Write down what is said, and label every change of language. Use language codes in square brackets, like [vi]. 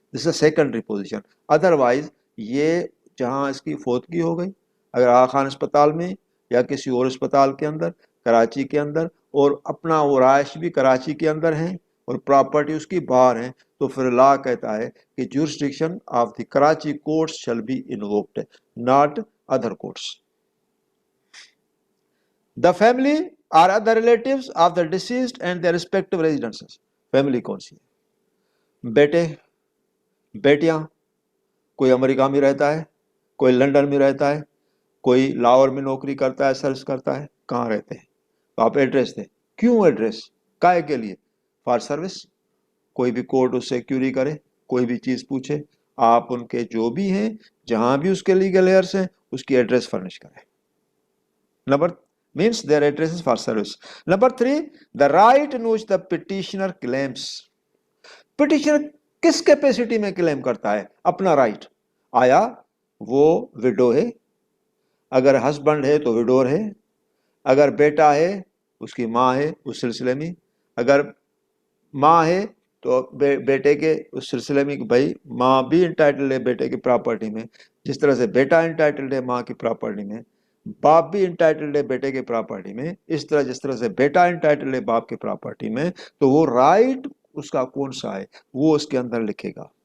[en] This is secondary position. [hi] Otherwise ये जहां इसकी फौतगी हो गई, अगर आगा खान अस्पताल में या किसी और अस्पताल के अंदर, कराची के अंदर, और अपना वो राइश भी कराची के अंदर है और प्रॉपर्टी उसकी बाहर है, तो फिर लॉ कहता है कि [en] Jurisdiction of the Karachi courts shall be invoked, not other courts. The family or other relatives of the deceased and their respective residences. [hi] Family कौन सी है? बेटे, बेटियां, कोई अमेरिका में रहता है, कोई लंदन में रहता है, कोई लाहौर में नौकरी करता है, सर्विस करता है, कहाँ रहते हैं, तो आप एड्रेस दें। क्यों एड्रेस? काहे के लिए? [en] For service. [hi] कोई भी कोर्ट उससे क्यूरी करे, कोई भी चीज पूछे, आप उनके जो भी हैं, जहां भी उसके लीगल हेयर्स हैं, उसकी एड्रेस फर्निश करें। Number [en] means their addresses for service. Number 3, the right in which the petitioner claims. [hi] petitioner किस कैपेसिटी में क्लेम करता है अपना राइट? आया वो विडो है, अगर हस्बैंड है तो विडोर है, अगर बेटा है उसकी माँ है उस सिलसिले में, अगर माँ है तो बेटे के उस सिलसिले में, भाई माँ भी इंटाइटल्ड है बेटे की प्रॉपर्टी में, जिस तरह से बेटा इंटाइटल्ड है माँ की प्रॉपर्टी में, बाप भी इंटाइटल्ड है बेटे के प्रॉपर्टी में, इस तरह जिस तरह से बेटा इंटाइटल्ड है बाप के प्रॉपर्टी में, तो वो राइट उसका कौन सा है वो उसके अंदर लिखेगा।